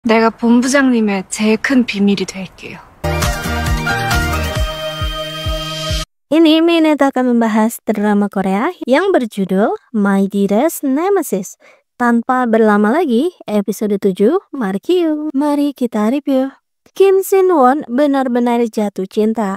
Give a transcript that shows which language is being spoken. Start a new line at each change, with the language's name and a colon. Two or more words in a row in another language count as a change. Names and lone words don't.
Korean: 내가 본부장님의 제일 큰 비밀이 될게요.
Indonesian: Ini Mineta akan membahas drama Korea yang berjudul My Dearest Nemesis. Tanpa berlama lagi, episode 7, mari kita review. Kim Shin Won benar-benar jatuh cinta.